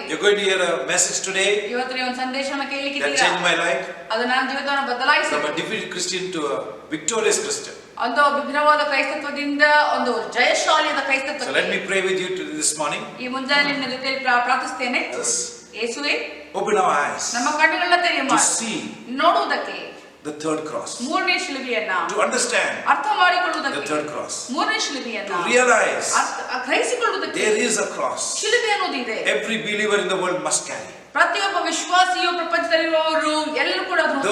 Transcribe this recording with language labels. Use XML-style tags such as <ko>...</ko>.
<en>you're going to hear a message today</en> <kn>ಇವತ್ತು ನೀವು ಒಂದು ಸಂದೇಶವನ್ನು</kn> <en>that</en> <kn>ಕೇಳಲಿಕ್ಕಿದ್ದೀರಾ.</kn> <en>changed my life</en> <kn>ಅದು ನನ್ನ ಜೀವಿತವನ್ನು</kn> <en>from</en> <kn>ಬದಲಾಯಿಸಿತು.</kn> <en>a defeated Christian to a victorious Christian.</en> <kn>ಒಂದು ವಿಭಿನ್ನವಾದ ಕ್ರೈಸ್ತತ್ವದಿಂದ ಒಂದು ಜಯಶಾಲಿಯಾದ</kn> <en>So</en> <kn>ಕ್ರೈಸ್ತತ್ವ.</kn> <en>let me pray with you this morning.</en> <kn>ಈ ಮುಂಜಾನೆ ನಿನ್ನ ಜೊತೆಯಲ್ಲಿ ಪ್ರಾರ್ಥಿಸ್ತೇನೆ.</kn> <en>Jesus,</en> <kn>ಯೇಸುವೇ,</kn> <en>open our eyes</en> <kn>ನಮ್ಮ ಕಣ್ಣುಗಳನ್ನ ತೆರೆಯ</kn> <en>to</en> <kn>ಮಾಡು.</kn> <en>see</en> <kn>ನೋಡುವುದಕ್ಕೆ</kn> <en>the third cross,</en> <kn>ಮೂರನೇ ಶಿಲುಬೆಯನ್ನ</kn> <en>to understand</en> <kn>ಅರ್ಥ</kn> <en>the</en> <kn>ಮಾಡಿಕೊಳ್ಳುವುದಕ್ಕೆ,</kn> <en>third cross,</en> <kn>ಮೂರನೇ ಶಿಲುಬೆಯನ್ನ</kn> <en>to realize</en> <kn>ಗ್ರಹಿಸಿಕೊಳ್ಳುವುದಕ್ಕೆ</kn> <en>there is a cross</en> <kn>ಶಿಲುಬೆ ಅನ್ನೋದಿದೆ.</kn> <en>every believer in the world must carry.</en> <kn>ಪ್ರತಿಯೊಬ್ಬ ವಿಶ್ವಾಸಿಯು ಪ್ರಪಂಚದಲ್ಲಿರುವವರು ಎಲ್ಲರೂ ಕೂಡ ಅದನ್ನು</kn>